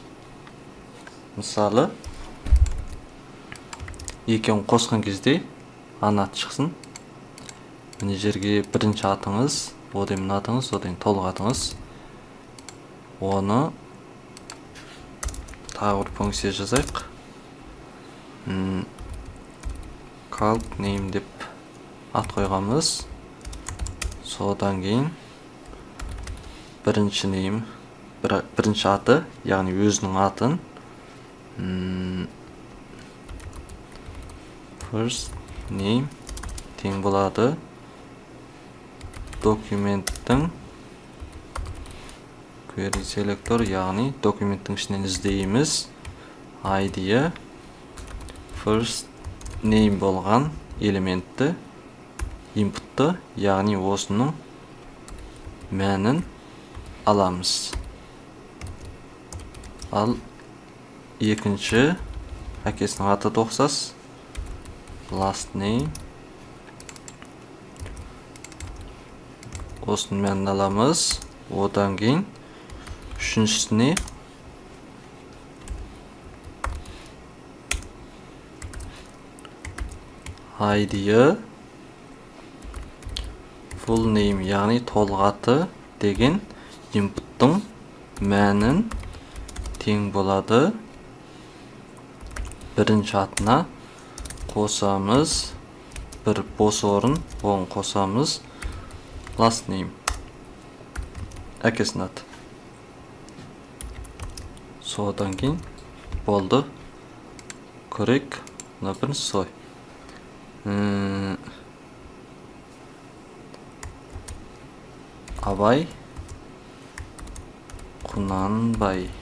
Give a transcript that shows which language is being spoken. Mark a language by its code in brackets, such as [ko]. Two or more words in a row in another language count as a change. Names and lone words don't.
[kk] Мысалы, екеуін қосқан кезде аты шықсын. Міне жерге бірінші атыңыз, одан атыңыз, одан толық атыңыз. Оны тағы бір функция жазайық. [en] Calc name [kk] деп ат қойғанбыз. Содан кейін бірінші name, бірінші аты, яғни өзінің атын [en] first name [kk] тең болады документтің [en] query selector, [kk] яғни документтің ішінен іздейміз ID-і [en] first name [kk] болған элементті inputты, яғни осының мәнін аламыз. Ал екінші әкесінің аты тоқсас [en] last name [kk] осының мәнін аламыз. Одан кейін үшіншісіне ID-і [en] full name, [kk] яғни толық аты деген input'тың мәнін тең болады бірінші атына қосамыз, бір бос орын, оған қосамыз [en] last name [kk] әкесінің аты. Содан кейін болды. Көрейік, мына бірінші солай. Абай Құнанбай.